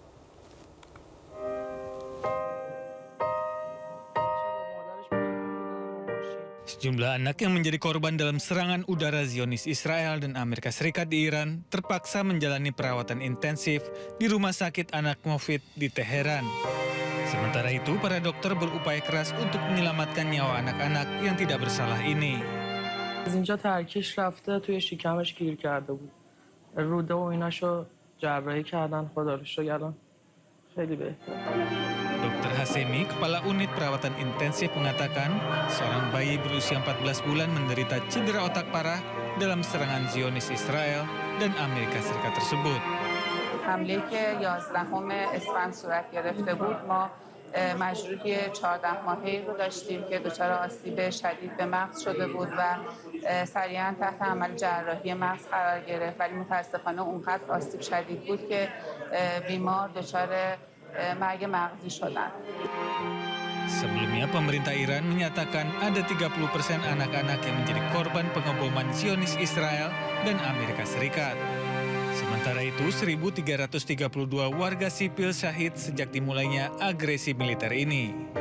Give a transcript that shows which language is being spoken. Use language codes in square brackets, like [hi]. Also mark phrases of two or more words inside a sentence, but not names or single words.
[id] Sejumlah anak yang menjadi korban dalam serangan udara Zionis Israel dan Amerika Serikat di Iran terpaksa menjalani perawatan intensif di Rumah Sakit Anak Mofid di Teheran. Sementara itu, para dokter berupaya keras untuk menyelamatkan nyawa anak-anak yang tidak bersalah ini. [fa] از اینجا ترکیش رفته توی شکمش گیر کرده بود. روده و ایناشو جراحی کردن، خدا رو شکر الان خیلی بهتر. [id] Dr. Hasemi, Kepala Unit Perawatan Intensif mengatakan, seorang bayi berusia 14 bulan menderita cedera otak parah dalam serangan Zionis Israel dan Amerika Serikat tersebut. [fa] حمله که 11 اسفند صورت گرفته بود ما مجروحی 14 ماهه‌ای رو داشتیم که دچار آسیب شدید به مغز شده بود و سریعا تحت عمل جراحی مغز قرار گرفت، ولی متاسفانه اونقدر آسیب شدید بود که بیمار دچار مرگ مغزی شدند. [id] Sebelumnya, pemerintah Iran menyatakan ada 30% anak-anak yang menjadi korban pengeboman Zionis Israel dan Amerika Serikat. Sementara itu, 1.332 warga sipil syahid sejak dimulainya agresi militer ini.